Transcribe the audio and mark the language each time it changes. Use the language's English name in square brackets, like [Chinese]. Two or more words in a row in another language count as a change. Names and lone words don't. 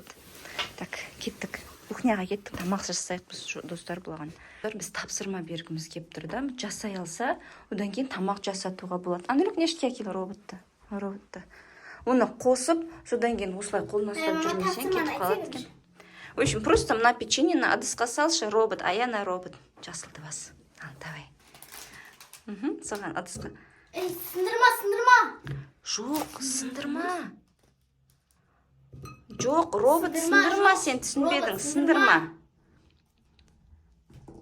[Kazakh] Так, кеттік. Кухняға кеттік, тамақ жасайық біз достар болған. Біз тапсырма бергіміз кеп тұр да, жасай алса, одан кейін тамақ жасатуға болады. Анелюк нешке әкел роботты? Оны қосып, содан кейін осылай қолына ұстап жүрмесең кетіп қалады екен. [Russian] В общем, [Kazakh] просто мына печеньені ыдысқа салшы, робот, Аяна робот. Жасылды бас. Давай. Соған ыдысқа. Сындырма. Жоқ, сындырма. Жоқ, робот сындырма, сен түсінбедің, сындырма.